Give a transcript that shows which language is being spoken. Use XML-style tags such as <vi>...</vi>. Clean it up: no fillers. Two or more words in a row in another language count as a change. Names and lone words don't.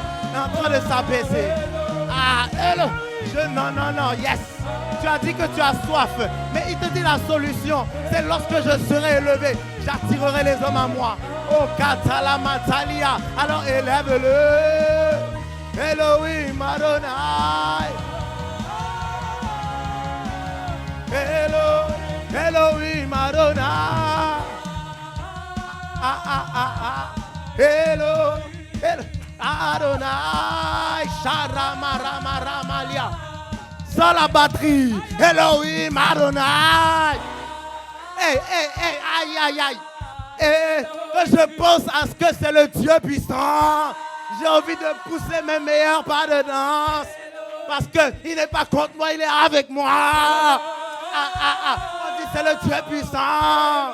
<fr>Est en train de s'abaisser. Ah, non, yes. Tu as dit que tu as soif, mais il te dit la solution, c'est lorsque je serai élevé, j'attirerai les hommes à moi. Oh, Katalamatalia, alors élève-le. Elohim Adonai. Elohim Adonai. Elohim Adonai. Sharamaramalia. Sans la batterie, Elohim Adonai. Aïe. Que je pense à ce que c'est le Dieu puissant. J'ai envie de pousser mes meilleurs pas de danse. Parce qu'il n'est pas contre moi, il est avec moi. On dit c'est le Dieu puissant.</fr>